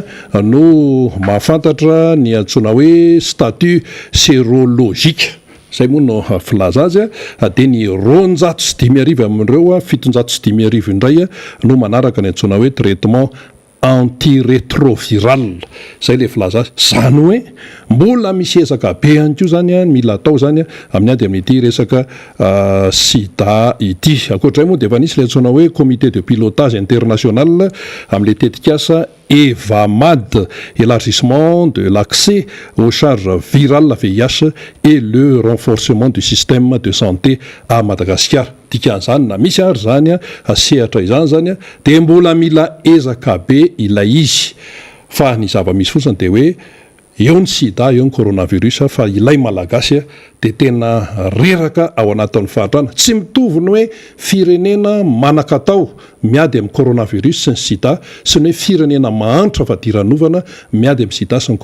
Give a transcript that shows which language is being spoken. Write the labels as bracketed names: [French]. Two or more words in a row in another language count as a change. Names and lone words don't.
[Malagasy] no mahafantatra ny antsoina hoe [French] statut sérologique [Malagasy] zay moa no filaza azy dia ny 250,000 amin'ireo 750,000 indray no manaraka ny antsoina hoe [French] traitement antirétroviral [Malagasy] zay le filaza azy zany hoe mbola misy ezaka be ihany koa zany mila atao zany amin'ny ady amin'ity resaka sida ity ankoatray moa dia efa nisy le antsoina hoe [French] comité de pilotage international [Malagasy] amin'le tetikasa EVAMAD, [French] élargissement de l'accès aux charges virales VIH et le renforcement du système de santé à Madagascar. [Malagasy] Dikan'izany na misy ary zany sehatra izany zany dia mbola mila ezaka be ilay izy fa ny zava-misy fotsiny dia hoe eo ny sida eo ny coronavirus fa ilay malagasy dia tena reraka ao anatin'ny fahatrana tsy mitovy ny hoe firenena manan-katao miady amin'ny coronavirus sy ny sida sy ny hoe firenena mahantra fa diranovana miady amin'ny sida sy ny